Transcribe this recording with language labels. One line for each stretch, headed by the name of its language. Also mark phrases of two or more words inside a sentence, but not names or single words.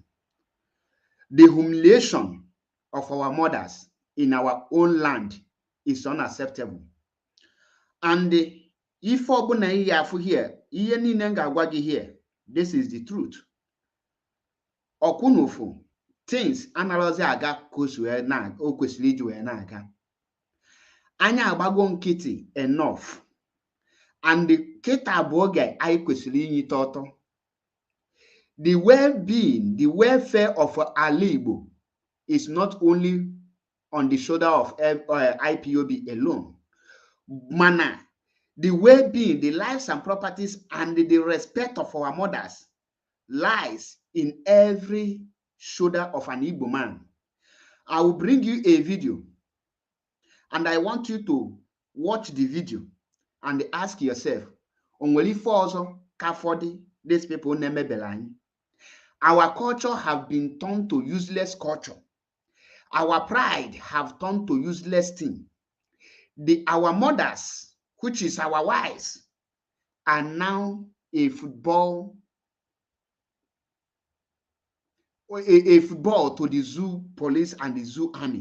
English: The humiliation of our mothers in our own land is unacceptable. And if here, here, this is the truth.
Igbo: Okunufu, things analozi aga kwesịrị na o kwesịrị iji wee na-aga. Anya agbago nkịtị enough. And kịta bụ oge anyị kwesịrị inyi ọtọ.
English: The well-being, the welfare of
Igbo: ala Igbo
English: is not only on the shoulder of IPOB alone. Mana, the well-being, the lives and properties, and the respect of our mothers lies in every shoulder of an Igbo man. I will bring you a video, and I want you to watch the video and ask yourself,
Igbo: onwere ife ọzọ ka fọdụ
English: these people
Igbo: na-emebele anyị?
English: Our culture have been turned to useless culture. Our pride have turned to useless thing. Our mothers, which is our wives, are now a football to the zoo police and the zoo army.